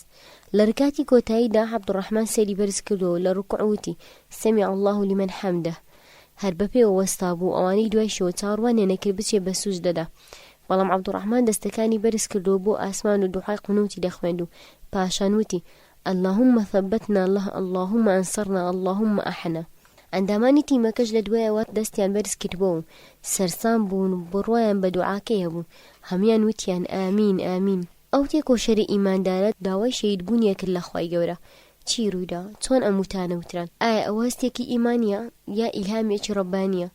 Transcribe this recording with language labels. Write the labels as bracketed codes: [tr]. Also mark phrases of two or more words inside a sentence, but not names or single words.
[ckb] لە ڕکاتی کۆتاییدا عەبدوڕەحمان سەری بەرز کردەوە لە ڕوکوع وتی [ar] سەمیع الله لمن حەمدە. [ckb] هەر بەپێوە وەستا بوو. ئەوانەی دوای شەوە چاڕوانێ نەکرد بچێ بە سوجدەدا. بەڵام عەبدوڕەحمان دەستەکانی بەرز کردەوە بۆ ئاسمان و دوعای قونوتی دەخوێند و پاشان وتی [ar] اللهم ثبتنا الله اللهم انصرنا اللهم احنا. [ckb] ئەندامانی تیمەکەش لە دوایەوە دەستیان بەرز کردبەوە و سەرسام بوون و بڕوایان بە دوعاکەی هەبوون. هەمویان وتیان ئامین ئامین. ئەو تێکۆشەری ئیماندارە داوای شەهیدبوونیە کرد لە خوای گەورە. چی ڕوویدا؟ چۆن ئەم وتانە وتران؟ ئایا ئەوە هەستێکی ئیمانیە یا ئیلهامێکی ڕەبانیە؟